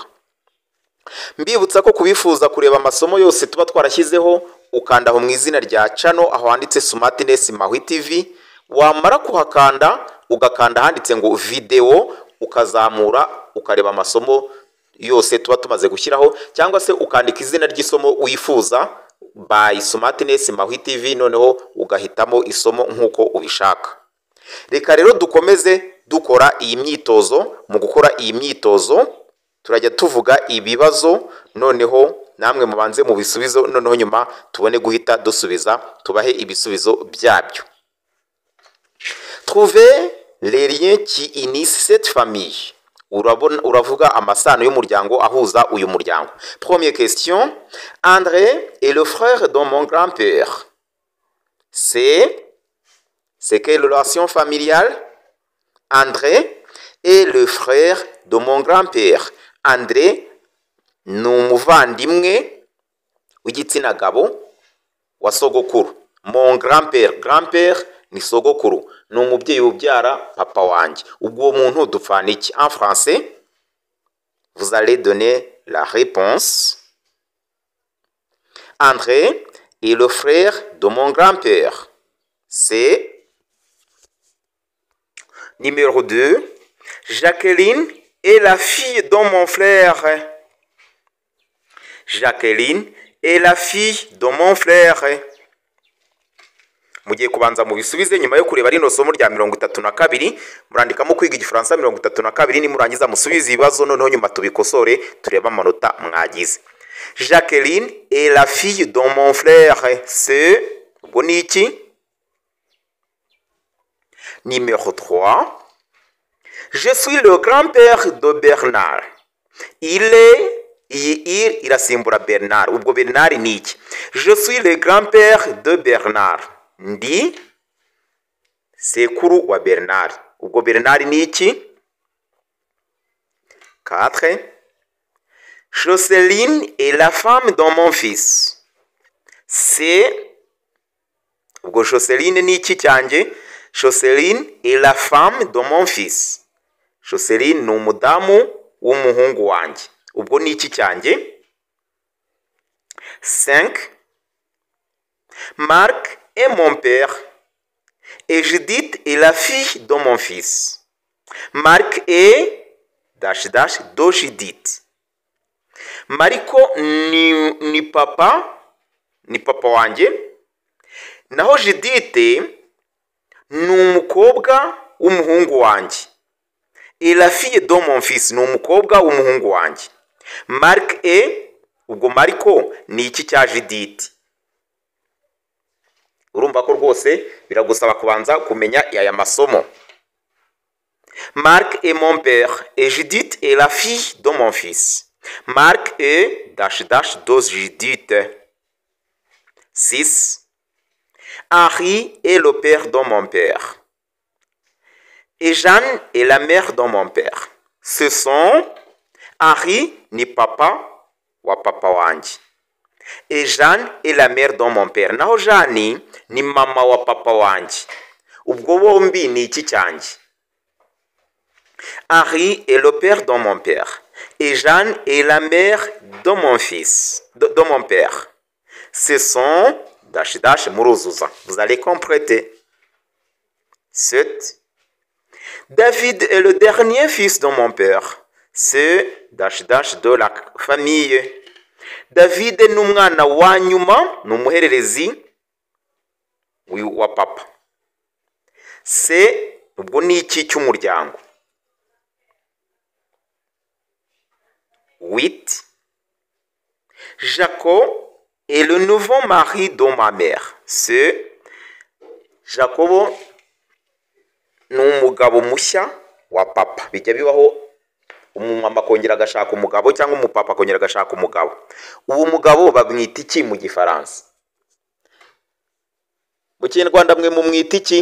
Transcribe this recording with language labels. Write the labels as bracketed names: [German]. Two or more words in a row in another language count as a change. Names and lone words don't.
[Kinyarwanda] Mbibutsa ko kubifuza kureba amasomo yose tuba twarashyizeho ukanda aho mu izina rya channel aho handitse Smartness Maui TV, wamara kuhakanda ugakanda handitse ngo video, ukazamura ukareba amasomo yose tuba tumaze gushyiraho, cyangwa se ukandika izina ry'isomo wifuza by Smartness Maui TV, noneho ugahitamo isomo nk'uko ubishaka. Reka rero dukomeze dukora iyi myitozo. Mu gukora iyi myitozo turajya tuvuga ibibazo, noneho namwe mubanze mu bisubizo, noneho nyuma tubone guhita dusubiza tubahe ibisubizo byabyo. [French] Trouver les liens qui unissent cette famille. [Kinyarwanda] Uravuga amasano y'umuryango ahuza uyu muryango. [French] Première question. André est le frère de mon grand-père. C'est quelle relation familiale? André est le frère de mon grand-père. [Kinyarwanda] André ni umuvandimwe w'igitsina gabo wa sogokuru. [French] Mon grand-père, grand-père [Kinyarwanda] ni sogokuru, ni umubyeyi ubyara papa wanjye. Ubwo uwo muntu dupfana iki? [French] En français, vous allez donner la réponse. André est le frère de mon grand-père. C'est numéro 2. Jacqueline est la fille de mon frère. Jacqueline est la fille de mon frère. [Kinyarwanda] Mugiye kubanza mu bisubize nyuma yo kureba rino somo rya 32, murandikamo kwiga igifaransa 32, ni murangiza musubize ibibazo, noneho nyuma tubikosore tureba amanota mwagize. [French] Jacqueline est la fille de mon frère. C'est boniki. Numéro 3. Je suis le grand-père de Bernard. [Kinyarwanda] Il asimbura Bernard. Ubwo Bernard ni iki? [French] Je suis le grand-père de Bernard. [Kinyarwanda] Ndi sekuru wa Bernard. Ubwo Bernard ni iki? 4. [French] Jocelyne est la femme de mon fils. [Kinyarwanda] Ubwo Jocelyne ni iki cyanjye? [French] Jocelyne est la femme de mon fils. [Kinyarwanda] Jocelyne ni umudamu w'umuhungu wanjye. Ubwo ni iki cyanjye? 5. [French] Marc est mon père et Judith est la fille de mon fils. Marc est de Judith. [Kinyarwanda] Mariko ni papa wanjye, naho Judith ni umukobwa w'umuhungu wanjye. [French] Et la fille de mon fils [Kinyarwanda] ni umukobwa w'umuhungu wanjye. [French] Marc est, [Kinyarwanda] ubwo Mariko ni iki cya Judith? Urumva ko rwose biragusaba kubanza kumenya aya masomo. [French] Marc est mon père et Judith est la fille de mon fils. Marc est de Judith. 6. Henri est le père de mon père. Et Jeanne est la mère de mon père. Ce sont [Kinyarwanda] Henri ni papa wa papa wanjye. [French] Et Jeanne est la mère de mon père. [Kinyarwanda] Naho Jeanne ni mama wa papa wanjye. Ubwo bombi ni iki cyanjye? [French] Henri est le père de mon père. Et Jeanne est la mère de mon fils, de mon père. Ce sont muruzuza. Vous allez compléter. 7. David est le dernier fils de mon père. C'est de la famille. [Kinyarwanda] David ni umwana wa nyuma, ni umuhererezi wa papa. C'est ubwo ni iki cy'umuryango. 8. [French] Jacob est le nouveau mari de ma mère. [Kinyarwanda] C'est Jacobo ni umugabo mushya wa papa. Bijya bibaho umumama akongera agashaka umugabo cyangwa umupapa akongera agashaka umugabo. Uwo mugabo bamwita iki mu Gifaransa? Mu Kinyarwanda mwe mumwita iki?